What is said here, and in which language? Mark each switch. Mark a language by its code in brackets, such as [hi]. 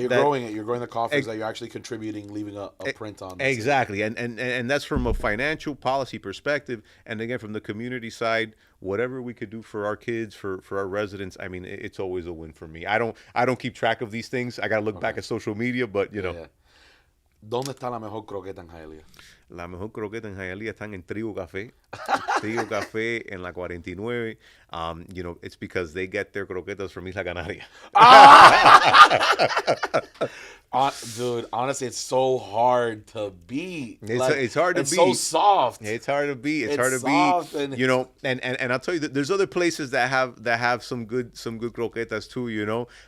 [en] you're growing it. You're growing the coffers that you're actually contributing, leaving a print on. Exactly, and that's from a financial policy perspective, and again from the community side, whatever we could do for our kids, for our residents. I mean, it's always a win for me. I don't keep track of these things. I gotta look back at social media, but [es] ¿Dónde está la mejor croqueta en Hialeah? La mejor croqueta en Hialeah están en Trigo Café. Trigo Café en la 49. [en] It's because they get their croquetas from Isla Canaria. Dude, honestly, it's so hard to beat. It's hard to beat. It's so soft. It's hard to beat. It's hard to soft beat. And I'll tell you that there's other places that have some good croquetas too.